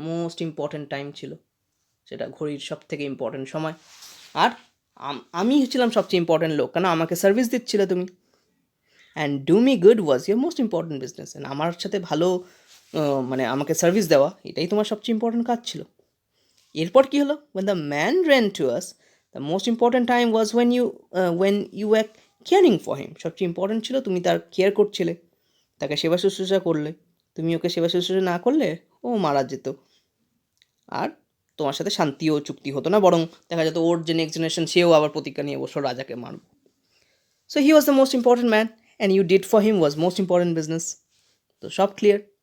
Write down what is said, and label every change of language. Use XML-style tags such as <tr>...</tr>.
<bn>Most important time ছিল সেটা, ঘড়ির সব থেকে ইম্পর্ট্যান্ট সময়। আর আমি ছিলাম সবচেয়ে ইম্পর্ট্যান্ট লোক, কেন আমাকে সার্ভিস দিচ্ছিলে তুমি। And do me good was your most important business. And আমার সাথে ভালো মানে আমাকে সার্ভিস দেওয়া, এটাই তোমার সবচেয়ে ইম্পর্ট্যান্ট কাজ ছিল। এরপর কী হলো?</bn> <en>when the man ran to us, the most important time was when you were caring for him.</en> <bn>সবচেয়ে ইম্পর্ট্যান্ট ছিল তুমি তার কেয়ার করছিলে, তাকে সেবা শুশ্রূষা করলে। তুমি ওকে সেবা শুশ্রূষা না করলে ও মারা যেত, আর তোমার সাথে শান্তিও চুক্তি হতো না, বরং দেখা যেত ওর যে নেক্সট জেনারেশন সেও আবার প্রতিজ্ঞা নিয়ে বসো রাজাকে মারব।</bn> <en>So he was the most important man and you did for him was most important business. তো সব clear.</en>